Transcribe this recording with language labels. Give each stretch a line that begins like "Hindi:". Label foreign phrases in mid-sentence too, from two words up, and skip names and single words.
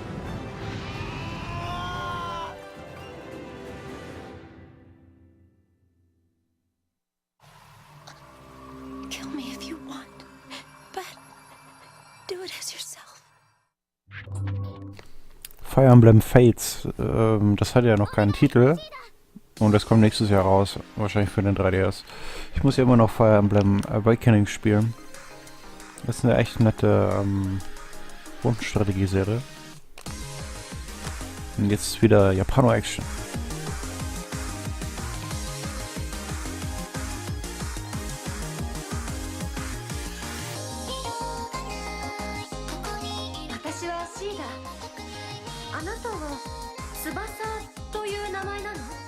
English: Kill me if you want, but do it as yourself.
German: Fire Emblem Fates, das hat ja noch keinen Titel. Und das kommt nächstes Jahr raus, wahrscheinlich für den 3DS. Ich muss ja immer noch Fire Emblem Awakening spielen. Das ist eine echt nette Rundenstrategieserie. Und jetzt wieder Japano-Action.
Japanese: あなたは翼という名前なの？